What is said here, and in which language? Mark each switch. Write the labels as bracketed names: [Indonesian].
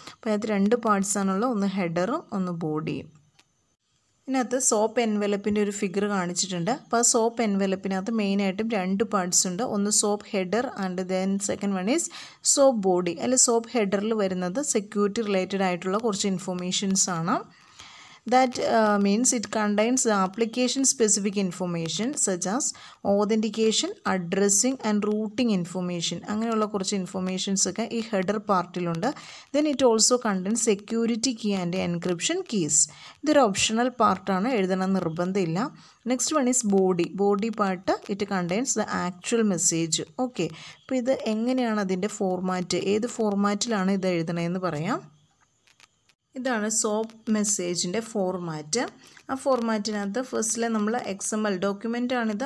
[Malayalam] അപ്പോൾ അതിനകത്ത് 2 പാർട്സാണുള്ളത്, ഒന്ന് ഹെഡറും ഒന്ന് ബോഡിയും. ഇതിനകത്ത് സോപ്പ് എൻവലപ്പിൻ്റെ ഒരു ഫിഗർ കാണിച്ചിട്ടുണ്ട്. അപ്പോൾ ആ സോപ്പ് എൻവലപ്പിനകത്ത് മെയിനായിട്ടും 2 പാർട്സ് ഉണ്ട്. ഒന്ന് soap header and then [English] Second one is soap body. [Malayalam] അതിൽ സോപ്പ് ഹെഡറിൽ വരുന്നത് സെക്യൂരിറ്റി റിലേറ്റഡ് ആയിട്ടുള്ള കുറച്ച് ഇൻഫോർമേഷൻസ് ആണ്. [English] That means it contains the application specific information such as authentication, addressing and routing information. [Malayalam] അങ്ങനെയുള്ള കുറച്ച് ഇൻഫോർമേഷൻസ് ഒക്കെ ഈ header പാർട്ടിലുണ്ട്. [English] Then it also contains security key and encryption keys. [Malayalam] ഇതൊരു ഓപ്ഷണൽ പാർട്ടാണ്, എഴുതണം നിർബന്ധമില്ല. [English] Next one is body. [Malayalam] Body part [English] It contains the actual message. [Malayalam] Okay, അപ്പോൾ ഇത് എങ്ങനെയാണ് അതിൻ്റെ ഫോർമാറ്റ്, ഏത് ഫോർമാറ്റിലാണ് ഇത് എഴുതണമെന്ന് പറയാം. ഇതാണ് സോപ്പ് മെസ്സേജിൻ്റെ ഫോർമാറ്റ്. ആ ഫോർമാറ്റിനകത്ത് ഫസ്റ്റിലെ നമ്മൾ XML ഡോക്യുമെൻ്റാണിത്.